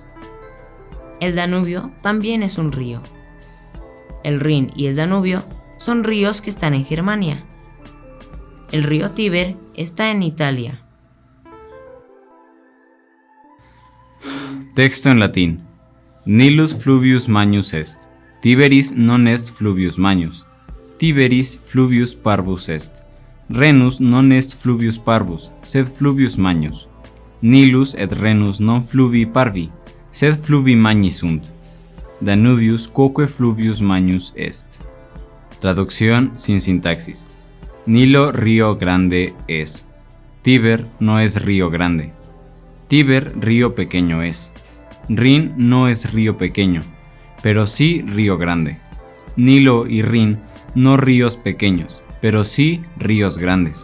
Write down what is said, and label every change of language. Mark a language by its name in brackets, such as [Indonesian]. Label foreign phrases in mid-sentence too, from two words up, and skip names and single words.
[Spanish] El Danubio también es un río. El Rin y el Danubio son ríos que están en Germania. El río Tíber está en Italia. Texto en latín. [Latin] Nilus fluvius magnus est. Tiberis non est fluvius magnus. Tiberis fluvius parvus est. Rhenus non est fluvius parvus, sed fluvius magnus. Nilus et Rhenus non fluvi parvi, sed fluvi magni sunt. Danubius quoque fluvius magnus est. [Spanish] Traducción sin sintaxis. Nilo río grande es. Tíber no es río grande. Tíber río pequeño es. Rin no es río pequeño, pero sí río grande. Nilo y Rin no ríos pequeños, pero sí ríos grandes.